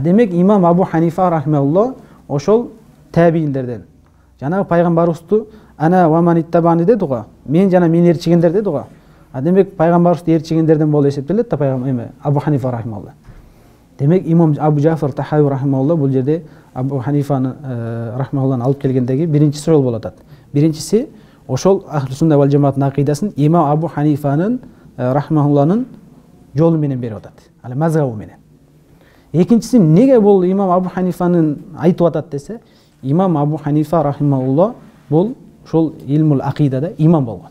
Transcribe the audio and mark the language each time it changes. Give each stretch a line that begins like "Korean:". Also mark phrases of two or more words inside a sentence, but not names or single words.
Kyrgyz: Демек имам Абу Ханифа рахимахуллах ошол табииндерден жана пайгамбарыбызды
Arabic: أنا ومن اتبعني
Kyrgyz: деди го. Мен жана мени ээрчигендер деди го. Демек пайгамбарыбызды ээрчигендерден болуп эсептелет да пайгамбар Абу Ханифа рахимахуллах. Демек имам Абу Жафар Тахави рахимахуллах бул жерде Абу Ханифаны рахимахуллахны алып келгендеги биринчи суроо болуп атат. Биринчиси ошол
Arabic: أهل السنة والجماعة
Kyrgyz: акыйдасын имам Абу Ханифанын рахмахулланын жолу менен берип атат, ал мазхабы менен. Экинчиси, неге бул имам Абу Ханифанын айтып атат десе, имам Абу Ханифа рахимахулла бул ошол
Arabic: علم العقيدة
Kyrgyz: имам болгон.